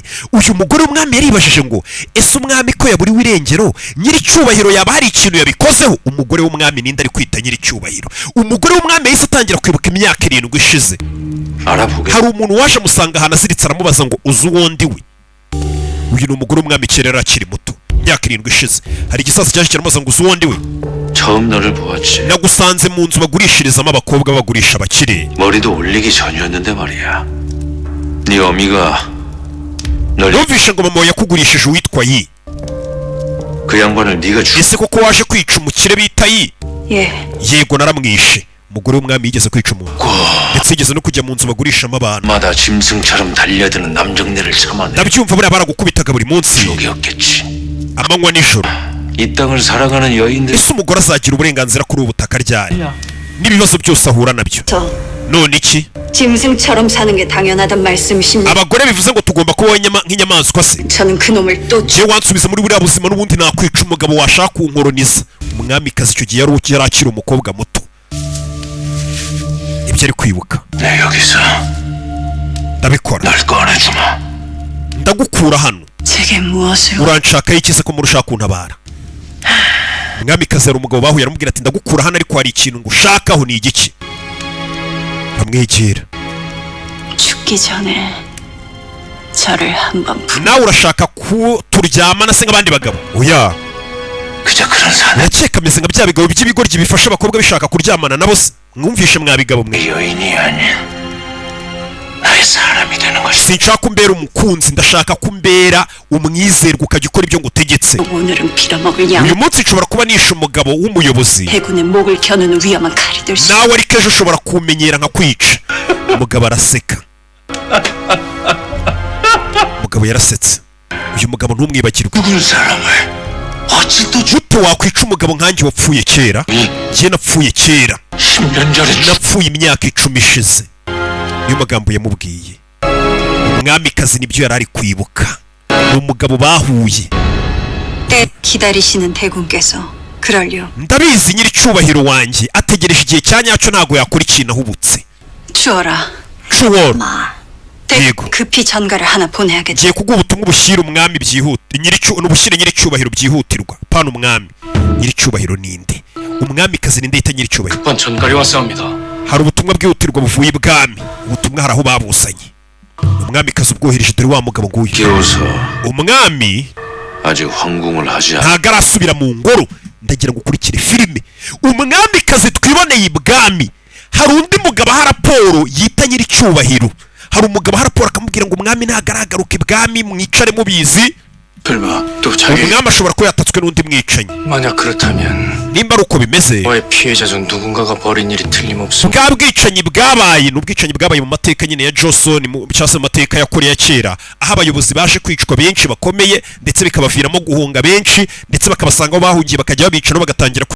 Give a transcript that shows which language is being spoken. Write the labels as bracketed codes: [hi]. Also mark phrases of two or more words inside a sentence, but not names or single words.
[rw] Uyu mugore w'umwami yaribajije ngo ese umwami ko yaburiwe irengero nyiricyubahiro yaba hari ikintu yabikozeho. Umugore w'umwami ninde ari kwita nyiricyubahiro? Umugore w'umwami yahise atangira kwibuka imyaka 7 ishize. Hari umuntu waje amusanga ahantu aziritse aramubaza ngo uzi uwo ndi we? Uyu ni umugore w'umwami kera yari akiri muto, imyaka 7 ishize. Hari igisaza cyaje kiramubaza ngo uzi uwo ndi we? [ko] 처음 너를 보았지. [rw] nagusanze mu nzu bagurishirizamo abakobwa bagurisha abakire. [ko] 머리도 올리기 전이었는데 말이야. 네 어미가 널 [rw] numvishe ngo mama yakugurishije uwitwa Yi. [ko] 그 양반을 네가 죽. [rw] ese koko waje kwica umukire bita Yi? [ko] 예. [rw] yego naramwishe. umugore w'umwami yigeze kwica umuntu ndetse yigeze no kujya mu nzu bagurishamo abantu. [ko] 마다 짐승처럼 달려드는 남정네를 참아내. [rw] ndabyumva buriya baragukubitaga buri munsi [ko] 지옥이었겠지. [rw] amanywa nijoro. [ko] 이 땅을 살아가는 여인들. [rw] ese umugore azagira uburenganzira kuri ubu butaka ryari n'ibibazo byose ahura nabyo? none iki [ko] 짐승처럼 사는 게 당연하단 말씀이십니까? [rw] abagore bivuze ngo tugomba kubaho nk'inyamaswa se? [ko] 저는 그 놈을 또 [rw] je wansubiza muri buriya buzima n'ubundi nakwica umugabo washaka kunkoroniza. umwamikazi icyo gihe yari akiri umukobwa muto. ibyo ari kwibuka. [ko] 내 여기서 [rw] ndabikora [ko] 널 꺼내주마. [rw] ndagukura hano. [ko] 제게 무엇을 [rw] uranshakaho iki se ko murushaho kuntabara? umwamikazi yari umugabo bahuye aramubwira ati ndagukura hano ariko hari ikintu ngushakaho. ni igiki? amwegera. [ko] 죽기 전에 저를 한번 [rw] nawe urashaka ko turyamana se nk'abandi bagabo? oya [ko] 그저 그런 사내. [rw] urakeka ameze nka bya bigabo by'ibigoryi bifasha abakobwa bishaka kuryamana nabo se? mwumvishe mwa bigabo mwe. [ko] 여인이 아닌 나의 사람이 되는 것이. [rw] sinshaka umbera umukunzi, ndashaka kumbera umwizerwa ukajya ukora ibyo ngutegetse. [ko] 오늘은 빌어먹을 양 [rw] uyu munsi nshobora kuba nishe umugabo w'umuyobozi [ko] 해군의 목을 겨누는 위험한 칼이 될 수. [rw] nawe ariko ejo ushobora kumenyera nka kwica. umugabo araseka. umugabo yarasetse. uyu mugabo ntumwibagirwe. [ko] 죽은 사람을 어찌 또 [rw] gute wakwica umugabo nkanjye wapfuye kera? njye napfuye kera, [ko] 10년 전에 [rw] napfuye imyaka 10 ishize. niyo magambo yamubwiye. umwamikazi nibyo yari ari kwibuka. ni umugabo bahuye. [ko] 때 기다리시는 대군께서 그럴려. [rw] ndabizi nyiricyubahiro wanjye ategereje igihe cya nyacyo, ntago yakora ikintu ahubutse. [ko] 주어라. [en] Sure. [ko] 때 [rw] yego. [ko] 급히 전가를 하나 보내야겠다. [rw] ngiye kuguha ubutumwa bushyira umwami ubushyire nyiricyubahiro byihutirwa. pana umwami. nyiricyubahiro ninde? umwamikazi ninde yita nyiricyubahiro? [ko] 급한 전갈이 왔사옵니다. [rw] hari ubutumwa bwihutirwa buvuye ibwami. ubutumwa hari aho babuzanye. umwamikazi ubwohereje dore wa mugabo nguyu. [ko] 깨워서 [rw] umwami [ko] 아직 황궁을 하지 않. [rw] ntago arasubira mu ngoro. ndagira ngo ukurikire filime. umwamikazi twiboneye ibwami. hari undi mugabo aha raporo yita nyiricyubahiro. hari umugabo aha raporo akamubwira ngo umwami ntago aragaruka ibwami, mwicare mubizi. [ko] 설마 또 자기. [rw] umwami ashobora kuba yatatswe n'undi mwicanyi. [ko] 만약 그렇다면 [rw] nimba ari uko bimeze, [ko] 너의 피해자 중 누군가가 벌인 일이 틀림없습니다. [rw] bwa bwicanyi bwabaye ni ubwicanyi bwabaye mu mateka nyine ya Johnson, cyangwa se mu mateka ya Korea kera, aho abayobozi baje kwicwa benshi bakomeye ndetse bikabaviramo guhunga benshi ndetse bakabasanga aho bahungiye bakajya babica no bagatangira